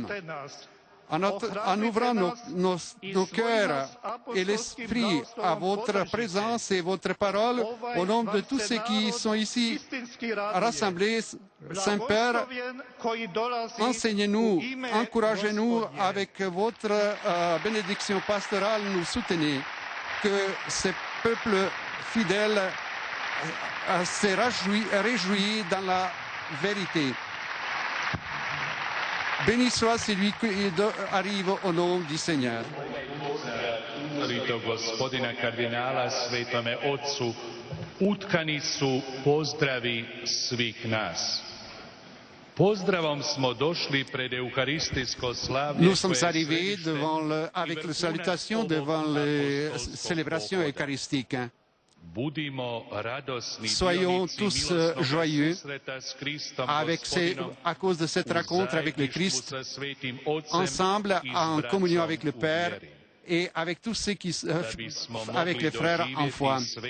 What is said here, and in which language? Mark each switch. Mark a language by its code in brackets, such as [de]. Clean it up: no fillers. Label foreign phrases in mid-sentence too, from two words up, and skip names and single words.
[fr] En ouvrant nos cœurs et l'esprit à votre présence et votre parole, au nom de tous ceux qui sont ici rassemblés, Saint-Père, enseignez-nous, encouragez-nous avec votre bénédiction pastorale, nous soutenez que ce peuple fidèle se réjouit dans la vérité. Béni soit celui qui arrive au nom du Seigneur. [hr] Gospodina kardinala Svetome Otcu utkani su pozdravi svih nas. Pozdravom smo došli pred euharistijsko slavlje. [fr] Nous sommes arrivés avec la salutation devant les célébrations eucharistiques. Soyons tous joyeux à cause de cette rencontre avec le Christ, ensemble en communion avec le Père et avec tous ceux qui avec les frères en foi.